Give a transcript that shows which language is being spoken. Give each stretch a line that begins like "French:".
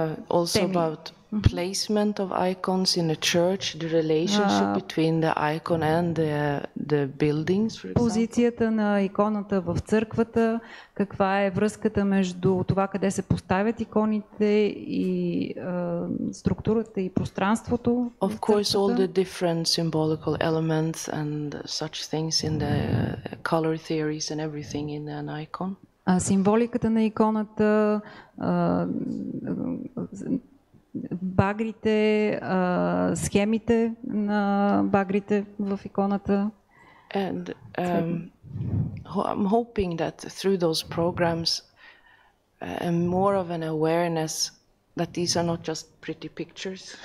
English: Also about placement of icons in a church, the relationship between the icon and the buildings, for example.
Bulgarian: Позицията на иконата в църквата, каква е връзката между това къде се поставят иконите и структурата и пространството.
English: Of course, all the different symbolical elements and such things in the color theories and everything in an icon.
Bulgarian: Символиката на иконата, багрите, схемите на багрите в иконата.
English: And I'm hoping that through those programs more of an awareness that these are not just pretty pictures.